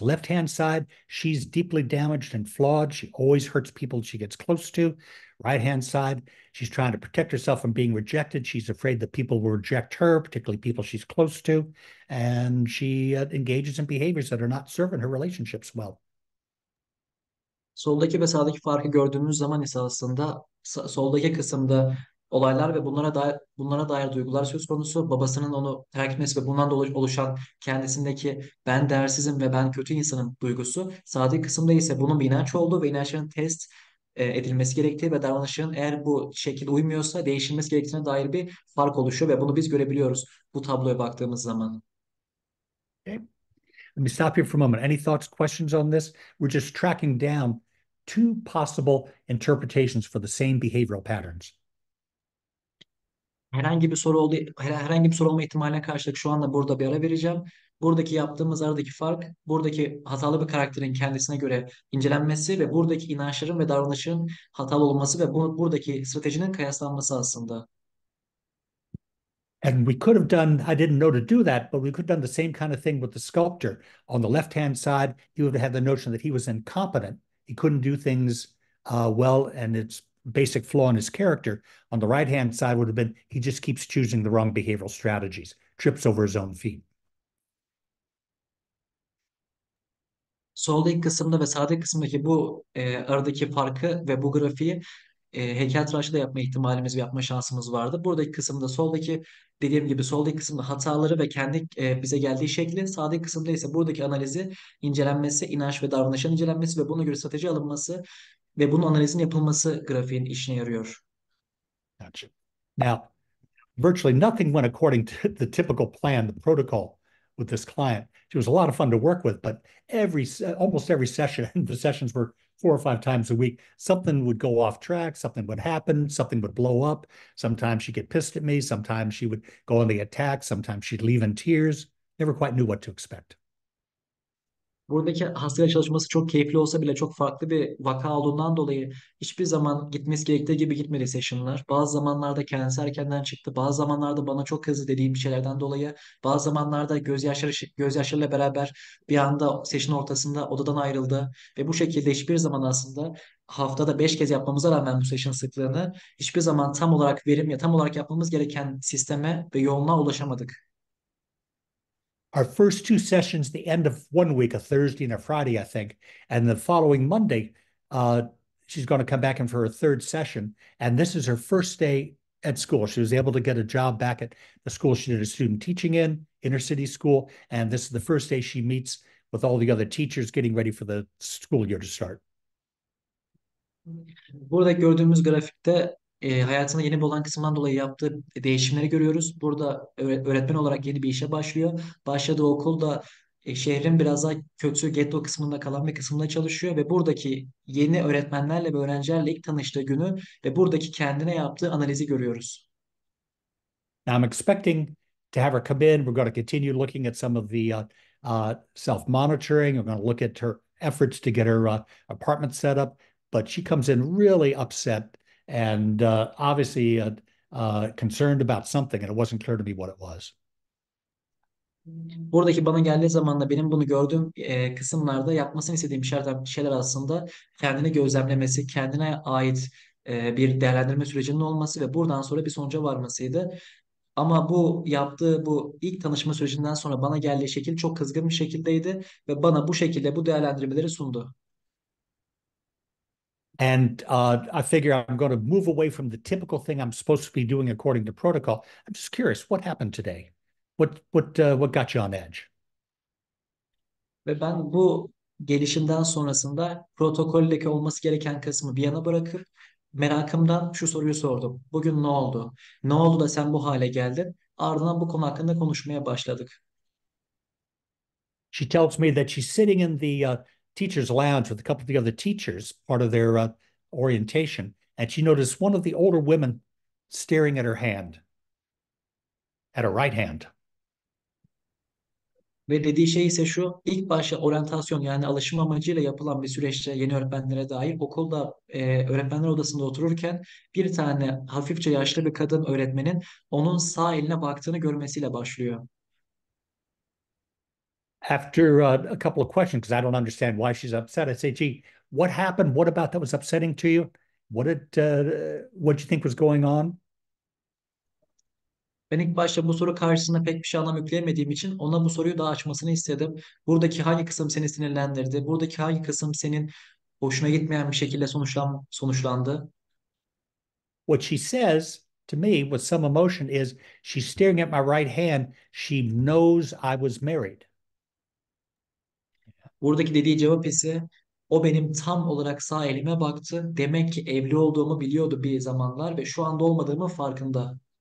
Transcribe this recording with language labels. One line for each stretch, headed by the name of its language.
English: Left-hand side, she's deeply damaged and flawed. She always hurts people she gets close to. Right-hand side, she's trying to protect herself from being rejected. She's afraid that people will reject her, particularly people she's close to. And she engages in behaviors that are not serving her relationships well.
Turkish: Soldaki ve sağdaki farkı gördüğümüz zaman ise aslında soldaki kısımda olaylar ve bunlara dair duygular söz konusu. Babasının onu terk etmesi ve bundan dolayı oluşan kendisindeki ben değersizim ve ben kötü insanım duygusu. Sağdaki kısımda ise bunun bir inanç olduğu ve inançların test edilmesi gerektiği ve davranışın eğer bu şekil uymuyorsa değişilmesi gerektiğine dair bir fark oluşuyor ve bunu biz görebiliyoruz bu tabloya baktığımız zaman.
English: Okay. Let me stop here for a moment. Any thoughts, questions on this? We're just tracking down two possible interpretations for the same behavioral patterns.
Turkish: Herhangi bir soru olma ihtimaline karşılık şu anda burada bir ara vereceğim. Buradaki yaptığımız aradaki fark, buradaki hatalı bir karakterin kendisine göre incelenmesi ve buradaki inançların ve davranışın hatalı olması ve buradaki stratejinin kıyaslanması aslında.
English: And we could have done, I didn't know to do that, but we could have done the same kind of thing with the sculptor. On the left-hand side, you would have had the notion that he was incompetent. He couldn't do things well, and it's basic flaw in his character. On the right-hand side would have been he just keeps choosing the wrong behavioral strategies, trips over his own feet.
Turkish: Soldaki kısımda ve sağdaki kısımdaki bu aradaki farkı ve bu grafiği heykeltıraşla da yapma ihtimalimiz ve yapma şansımız vardı. Buradaki kısımda dediğim gibi soldaki kısımda hataları ve kendi bize geldiği şekli, sağdaki kısımda ise buradaki analizi, incelenmesi, inanç ve davranışın incelenmesi ve buna göre strateji alınması ve bunun analizin yapılması grafiğin işine yarıyor.
English: Gotcha. Now, virtually nothing went according to the typical plan, the protocol with this client. She was a lot of fun to work with, but almost every session, the sessions were 4 or 5 times a week, something would go off track, something would happen, something would blow up. Sometimes she'd get pissed at me, sometimes she would go on the attack, sometimes she'd leave in tears. Never quite knew what to expect.
Turkish: Buradaki hastayla çalışması çok keyifli olsa bile çok farklı bir vaka olduğundan dolayı hiçbir zaman gitmesi gerektiği gibi gitmedi session'lar. Bazı zamanlarda kendisi erkenden çıktı. Bazı zamanlarda bana çok kızdı dediğim bir şeylerden dolayı. Bazı zamanlarda gözyaşlarıyla beraber bir anda session ortasında odadan ayrıldı. Ve bu şekilde hiçbir zaman aslında haftada 5 kez yapmamıza rağmen bu session sıklığını hiçbir zaman tam olarak tam olarak yapmamız gereken sisteme ve yoğunluğa ulaşamadık.
English: Our first 2 sessions, the end of one week, a Thursday and a Friday, I think, and the following Monday, she's going to come back in for her 3rd session. And this is her first day at school. She was able to get a job back at the school she did a student teaching in, inner city school. And this is the first day she meets with all the other teachers getting ready for the school year to start.
Turkish: Burada gördüğümüz grafikte hayatında yeni olan kısımdan dolayı yaptığı değişimleri görüyoruz. Burada öğretmen olarak yeni bir işe başlıyor. Başladığı okulda şehrin biraz daha kötü getto kısmında kalan bir kısmında çalışıyor ve buradaki yeni öğretmenlerle ve öğrencilerle ilk tanıştığı günü ve buradaki kendine yaptığı analizi görüyoruz.
English: Now, I'm expecting to have her come in. We're going to continue looking at some of the self-monitoring. We're going to look at her efforts to get her apartment set up. But she comes in really upset and obviously concerned about something, and it wasn't clear to me what it was.
Turkish: Buradaki bana geldiği zaman da benim bunu gördüğüm kısımlarda yapmasını istediğim şeyler aslında kendini gözlemlemesi, kendine ait bir değerlendirme sürecinin olması ve buradan sonra bir sonuca varmasıydı. Ama bu ilk tanışma sürecinden sonra bana geldiği şekil çok kızgın bir şekildeydi ve bana bu şekilde bu değerlendirmeleri sundu.
English: And I figure I'm going to move away from the typical thing I'm supposed to be doing according to protocol. I'm just curious, what happened today? What got you on edge?
Turkish: Ve ben bu gelişimden sonrasında protokoldeki olması gereken kısmı bir yana bırakıp merakımdan şu soruyu sordum. Bugün ne oldu? Ne oldu da sen bu hale geldin? Ardından bu konu hakkında konuşmaya başladık.
English: She tells me that she's sitting in the teacher's lounge with a couple of the other teachers, part of their orientation, and she noticed one of the older women staring at her hand, at her right hand.
Turkish: Ve dediği şey ise şu, ilk başta oryantasyon yani alışım amacıyla yapılan bir süreçte yeni öğretmenlere dair okulda öğretmenler odasında otururken bir tane hafifçe yaşlı bir kadın öğretmenin onun sağ eline baktığını görmesiyle başlıyor.
English: After a couple of questions, because I don't understand why she's upset, I say, "Gee, what happened? What about that was upsetting to you? What you think was going on?"
Turkish: Ben ilk başta bu soru karşısında pek bir şey anlam yükleyemediğim için ona bu soruyu daha açmasını istedim. Buradaki hangi kısım seni sinirlendirdi? Buradaki hangi kısım senin hoşuna gitmeyen bir şekilde sonuçlandı?
English: What she says to me with some emotion is she's staring at my right hand. She knows I was married.
Turkish: Buradaki dediği cevap ise o benim tam olarak sağ elime baktı. Demek ki evli olduğumu biliyordu bir zamanlar ve şu anda olmadığımın farkında.